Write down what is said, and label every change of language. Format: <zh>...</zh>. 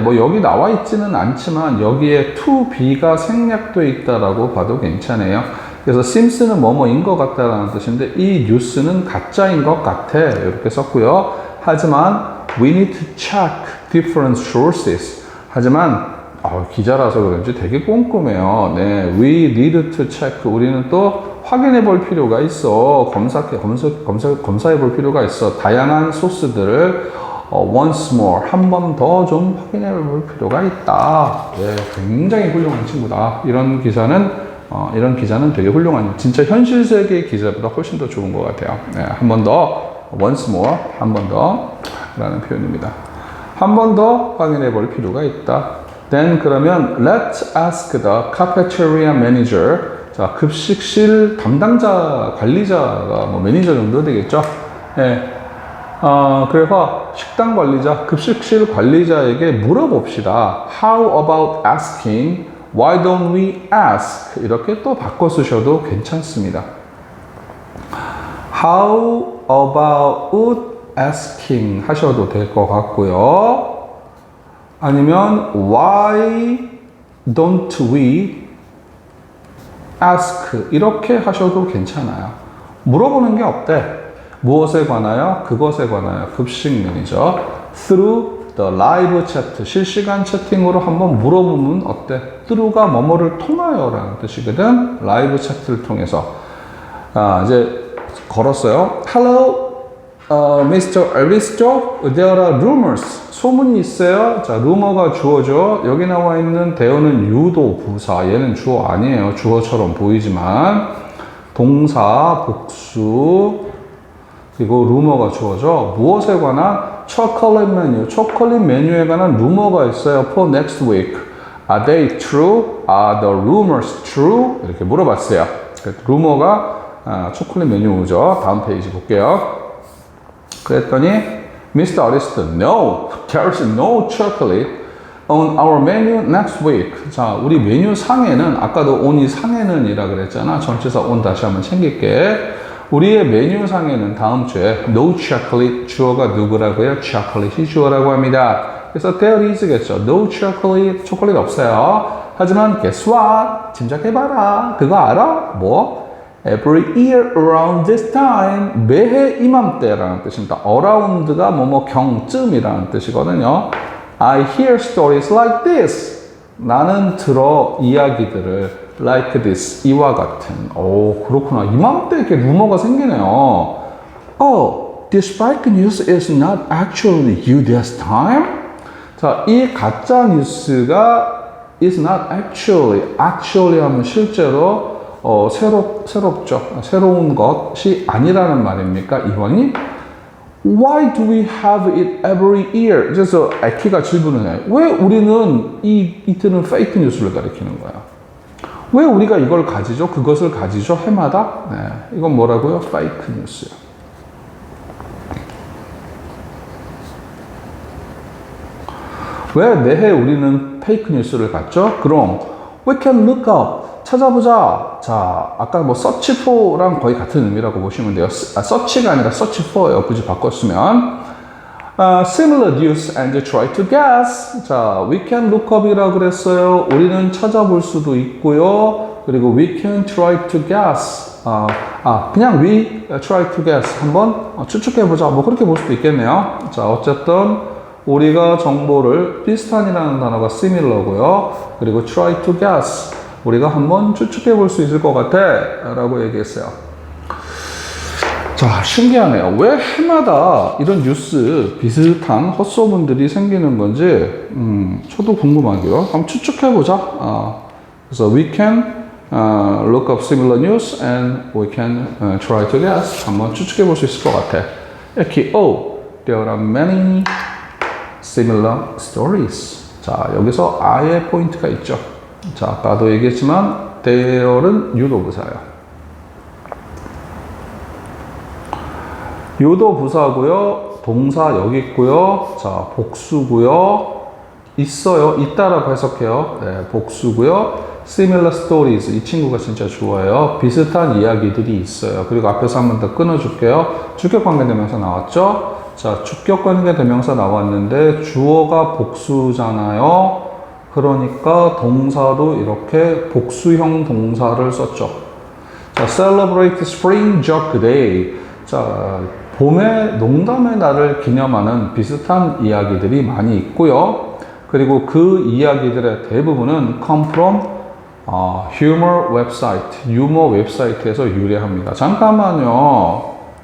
<ko>뭐 여기 나와 있지는 않지만 여기에 to be가 생략되어 있다라고 봐도 괜찮아요. 그래서 sims는 뭐뭐인 것 같다라는 뜻인데 이 뉴스는 가짜인 것 같아. 이렇게 썼고요. 하지만</ko> <en>we need to check different sources.</en> <ko>하지만 기자라서 그런지 되게 꼼꼼해요. 네,</ko> <en>we need to check.</en> <ko>우리는 또 확인해 볼 필요가 있어. 검사해 볼 필요가 있어. 다양한 소스들을</ko> <en>once more,</en> <ko>한 번 더 좀 확인해 볼 필요가 있다. 네, 굉장히 훌륭한 친구다. 이런 기자는 되게 훌륭한, 진짜 현실 세계 기자보다 훨씬 더 좋은 것 같아요. 네, 한 번 더,</ko> <en>once more,</en> <ko>한 번 더 라는 표현입니다. 한 번 더 확인해 볼 필요가 있다.</ko> <en>Then</en> <ko>그러면</ko> <en>let's ask the cafeteria manager.</en> <ko>자, 급식실 담당자, 관리자가 뭐 매니저 정도 되겠죠? 네. 그래서 식당 관리자, 급식실 관리자에게 물어봅시다.</ko> <en>How about asking? Why don't we ask?</en> <ko>이렇게 또 바꿔 쓰셔도 괜찮습니다.</ko> <en>How about asking</en> <ko>하셔도 될 것 같고요.</ko> <en>아니면 Why don't we ask?</en> <ko>이렇게 하셔도 괜찮아요. 물어보는 게 없대. 무엇에 관하여? 그것에 관하여. 급식 매니저.</ko> <en>Through the live chat,</en> <ko>실시간 채팅으로 한번 물어보면 어때? through가 뭐뭐를 통하여 라는 뜻이거든. 라이브 채팅을 통해서. 이제 걸었어요.</ko> <en>Hello, Mr. Aristo, there are rumors.</en> <ko>소문이 있어요. 자, 루머가 주어죠. 여기 나와 있는 대어는 유도, 부사. 얘는 주어 아니에요. 주어처럼 보이지만. 동사, 복수, 그리고 루머가 주어죠. 무엇에 관한? 초콜릿 메뉴. 초콜릿 메뉴에 관한 루머가 있어요.</ko> <en>For next week. Are they true? Are the rumors true?</en> <ko>이렇게 물어봤어요. 루머가 초콜릿 메뉴죠. 다음 페이지 볼게요. 그랬더니 Mr.</ko> <en>Aristo, no, there's no chocolate on our menu next week.</en> <ko>자, 우리 메뉴 상에는 아까도 on이 상에는 이라 그랬잖아. 전치사 on 다시 한번 챙길게. 우리의 메뉴 상에는 다음 주에</ko> <en>no chocolate</en> <ko>주어가 누구라고요? chocolate이 주어라고 합니다. 그래서 there is겠죠.</ko> <en>no chocolate,</en> <ko>초콜릿 없어요.</ko> <en>하지만 guess what?</en> <ko>짐작해봐라. 그거 알아? 뭐?</ko> <en>Every year around this time,</en> <ko>매해 이맘때라는 뜻입니다. around가 뭐뭐 경쯤이라는 뜻이거든요.</ko> <en>I hear stories like this.</en> <ko>나는 들어 이야기들을</ko> <en>like this,</en> <ko>이와 같은. 오, 그렇구나. 이맘때 이렇게 루머가 생기네요.</ko> <en>Oh, this fake news is not actually you this time?</en> <ko>자, 이 가짜 뉴스가</ko> <en>is not actually</en> <ko>하면 실제로 새롭죠. 새로운 것이 아니라는 말입니까? 이번이</ko> <en>Why do we have it every year?</en> <ko>그래서 에키가 질문을 해요. 왜 우리는 이틀은 페이크 뉴스를 가리키는 거야? 왜 우리가 이걸 가지죠? 그것을 가지죠? 해마다? 네, 이건 뭐라고요? 페이크 뉴스요. 왜 매해 우리는 페이크 뉴스를 갖죠? 그럼</ko> <en>we can look up.</en> <ko>찾아보자. 자, 아까 뭐 search for랑 거의 같은 의미라고 보시면 돼요. search가 아니라 search for예요. 굳이 바꿨으면.</ko> <en>Similar news and try to guess.</en> <ko>자,</ko> <en>we can look up</en> <ko>이라고 그랬어요. 우리는 찾아볼 수도 있고요. 그리고</ko> <en>we can try to guess.</en> <ko>그냥</ko> <en>we try to guess.</en> <ko>한번 추측해보자. 뭐 그렇게 볼 수도 있겠네요. 자, 어쨌든 우리가 정보를 비슷한이라는 단어가 similar고요. 그리고 try to guess. 우리가 한번 추측해 볼 수 있을 것 같아 라고 얘기했어요. 자, 신기하네요. 왜 해마다 이런 뉴스 비슷한 헛소문들이 생기는 건지 저도 궁금하고요. 한번 추측해 보자. 그래서</ko> <en>we can look up similar news and we can try to guess.</en> <ko>한번 추측해 볼 수 있을 것 같아. 이렇게</ko> <en>there are many similar stories.</en> <ko>자, 여기서 I의 포인트가 있죠. 자, 아까도 얘기했지만 there은 유도부사예요. 유도부사고요. 동사 여기 있고요. 자, 복수고요. 있어요. 있다라고 해석해요. 네, 복수고요.</ko> <en>Similar stories.</en> <ko>이 친구가 진짜 좋아요. 비슷한 이야기들이 있어요. 그리고 앞에서 한 번 더 끊어줄게요. 주격관계대명사 나왔죠? 자, 주격관계대명사 나왔는데 주어가 복수잖아요. 그러니까 동사도 이렇게 복수형 동사를 썼죠. 자,</ko> <en>celebrate spring joke day.</en> <ko>자, 봄의 농담의 날을 기념하는 비슷한 이야기들이 많이 있고요. 그리고 그 이야기들의 대부분은</ko> <en>come from humor</en> <ko>웹사이트, 유머 웹사이트에서 유래합니다. 잠깐만요.</ko>